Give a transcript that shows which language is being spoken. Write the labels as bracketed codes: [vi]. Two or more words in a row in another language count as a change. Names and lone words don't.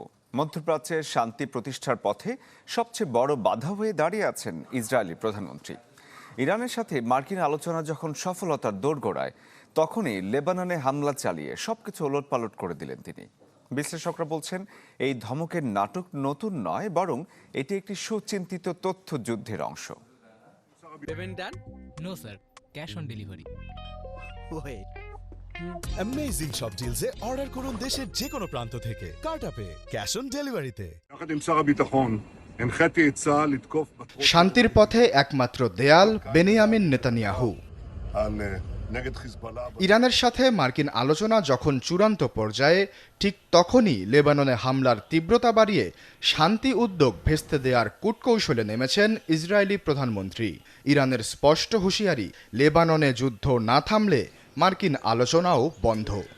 [bn] মধ্যপ্রাচ্যে শান্তি প্রতিষ্ঠার পথে সবচেয়ে বড় বাধা হয়ে দাঁড়িয়ে আছেন ইসরায়েলি প্রধানমন্ত্রী। ইরানের সাথে মার্কিন আলোচনা যখন সফলতার দোরগোড়ায়, তখনই লেবাননে হামলা চালিয়ে সবকিছু ওলটপালট করে দিলেন তিনি। বিশ্লেষকরা বলছেন, এই ধমকের নাটক নতুন নয়, বরং এটি একটি সুচিন্তিত তথ্য যুদ্ধের অংশ। [en] No sir, cash on delivery. Wait. Amazing [bn] সব ডিলসে অর্ডার করুন দেশের যে কোনো প্রান্ত থেকে কার্টাপে [en] cash on delivery. [he] יחד עם שר הביטחון הנחיתי את צה"ל לתקוף [bn] শান্তির পথে একমাত্র দেয়াল বেনিয়ামিন নেতানিয়াহু। [he] נגד חיזבאללה [bn] ইরানের সাথে মার্কিন আলোচনা যখন চূড়ান্ত পর্যায়ে, ঠিক তখনই লেবাননে হামলার তীব্রতা বাড়িয়ে শান্তি উদ্যোগ ভেস্তে দেওয়ার কূটকৌশলে নেমেছেন ইসরায়েলি প্রধানমন্ত্রী। ইরানের স্পষ্ট হুঁশিয়ারি, লেবাননে যুদ্ধ না থামলে মার্কিন আলোচনাও বন্ধ।